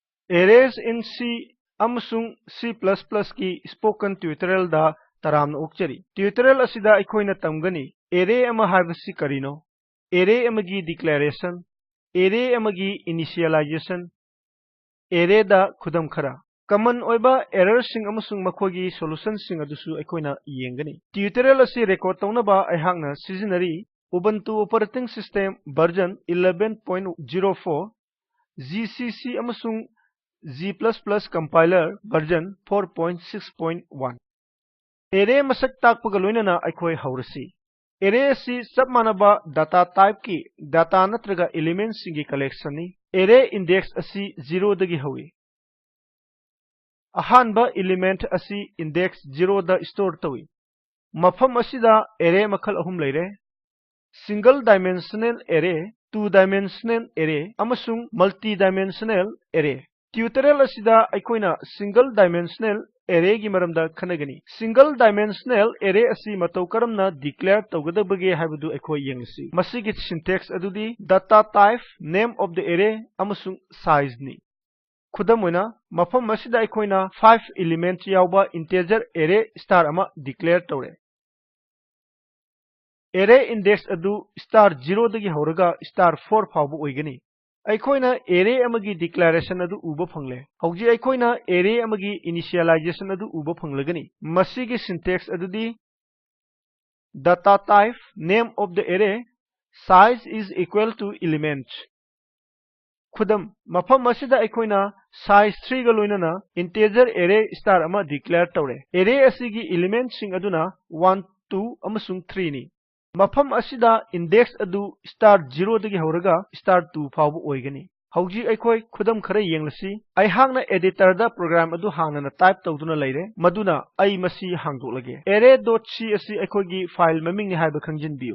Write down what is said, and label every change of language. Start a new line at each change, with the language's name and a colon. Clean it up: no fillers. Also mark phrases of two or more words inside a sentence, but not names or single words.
English: Arrays in C
Manipuri: amasung C++ की
English: spoken tutorial
Manipuri: da taramna okchari. Tutorial asida aikoina tamgani array ama haibasi karino, array amagi declaration, array amagi initialization, array da khudam khara. Common oiba error sing amasung makhogi solution sing adusu aikoina yengani. Tutorial asi record taunaba aihakna seasonary Ubuntu
English: operating system version
Manipuri: 11.04 GCC amasung G++
English: compiler version
Manipuri: 4.6.1 Array masak takpaga loinana aikhoi haurasi. Array si sab manaba
English: data type
Manipuri: ki data natraga elements singi collection ni. Array index asi 0 dagi hawi. Ahanba element asi index 0 da store tawi. Mafam asida array makhal ahum leire.
English: Single dimensional array, two-dimensional array, amasung multi-dimensional array.
Manipuri: Tutorial asida aikoina
English: single dimensional array
Manipuri: gi maramda khanagani.
English: Single dimensional array
Manipuri: asi matau karamna declare tawgadabage haibadu aikoi yengsi. Masigi syntax adudi
English: data type, name of the array
Manipuri: amasung size ni. Khudam oina mafam asida aikoina 5 element yawba
English: integer array
Manipuri: star ama declare tawre. Array index adu star 0 dagi hauraga star 4 fawbu oigani. Aikoina array amagi declaration adu
English: uba phangle.
Manipuri: Hauji aikoina array amagi initialization adu uba phanglagani. Masigi syntax adudi
English: data type name of the array size is equal to element.
Manipuri: Khudam mafam asida aikoina size 3 ga loinana
English: integer array
Manipuri: star ama declare tawre. Array asigi element sing aduna 1 2 amasung 3 ni. Mafam asida index adu star 0 dagi hauraga star 2 fawbu oigani. Hauji aikoi khudam khara yenglasi. Aihakna editor da program adu hangna type tawduna leire. Maduna ai masi hangdoklage. Array.c asi aikoigi file maming ni haiba khangjinbiu.